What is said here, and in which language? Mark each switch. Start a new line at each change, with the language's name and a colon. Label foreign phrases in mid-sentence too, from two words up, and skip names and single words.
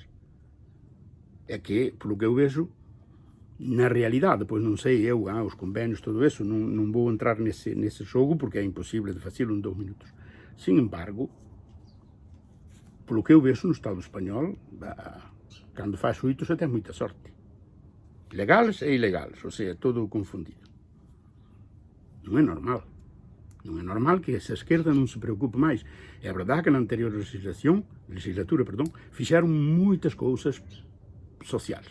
Galician: É que, polo que eu vexo, na realidade, pois non sei eu, os convenios, todo eso, non vou entrar nesse xogo porque é imposible de facelo en 2 minutos.
Spanish: Sin embargo,
Galician: polo que eu vexo no Estado español,
Portuguese: Quando faz 8, você tem muita sorte. Legais e ilegais, ou seja, todo confundido. Não é normal. Não é normal que essa esquerda não se preocupe mais. É verdade que na anterior legislatura, fizeram muitas coisas sociais.